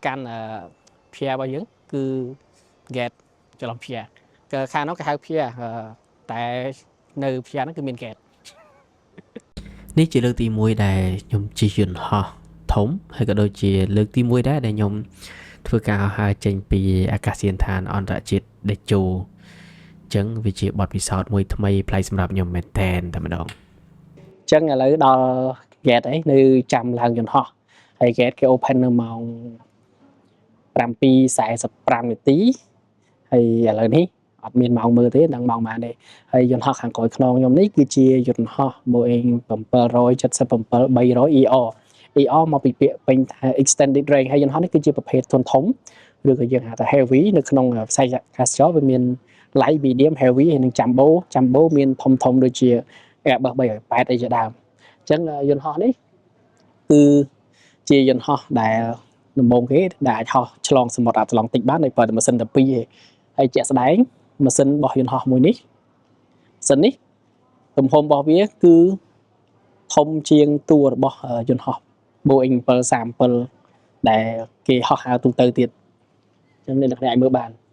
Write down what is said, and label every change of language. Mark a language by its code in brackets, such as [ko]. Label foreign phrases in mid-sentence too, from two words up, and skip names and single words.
[km] កាន់ផ្ទះរបស់យើងគឺ gate ច្រឡំផ្ទះខាងនោះគេហៅផ្ទះតែនៅផ្ទះហ្នឹងគឺមាន gate នេះជាលើកទី1ដែលខ្ញុំជិះយន្តហោះធំហើយក៏ដូចជាលើកទី1ដែរដែលខ្ញុំធ្វើការហៅចេញពីអាកាសយានដ្ឋានអន្តរជាតិដេជោអញ្ចឹងវាជាបទពិសោធន៍មួយថ្មីប្លែកសម្រាប់ខ្ញុំមែនតែម្ដងអញ្ចឹងឥឡូវដល់ gate អីនៅចាំឡើងយន្តហោះហើយ gate គេ open នៅម៉ោង 7:45 នាទីហើយឥឡូវនេះអត់មានម៉ោងមើលទេដឹងម៉ោងប៉ុន្មានទេហើយយន្តហោះខាងក្រោយខ្នងខ្ញុំនេះគឺជាយន្តហោះ Boeing 777 300 ER មកពីពាក្យពេញថា [en] extended range [km] ហើយយន្តហោះនេះគឺជាប្រភេទធុនធំឬក៏យើងហៅថា heavy នៅក្នុងវិស័យអាកាសចរវាមាន [en] light medium heavy [km] ហើយនិង jumbo មានធំដូចជា Airbus 380អីជាដើមអញ្ចឹងយន្តហោះនេះ គឺជាយន្តហោះដែលដំបូងគេដែលអាចហោះឆ្លងសមុទ្រអាត្លង់តិកបានដោយប្រើតែម៉ាស៊ីន12ឯងហើយជាក់ស្ដែងម៉ាស៊ីនរបស់យន្តហោះមួយនេះម៉ាស៊ីននេះទំហំរបស់វាគឺធំជាងតួរបស់យន្តហោះ Boeing 737ដែលគេហោះហើរទូទៅទៀតអញ្ចឹងអ្នកនរអាចមើលបាន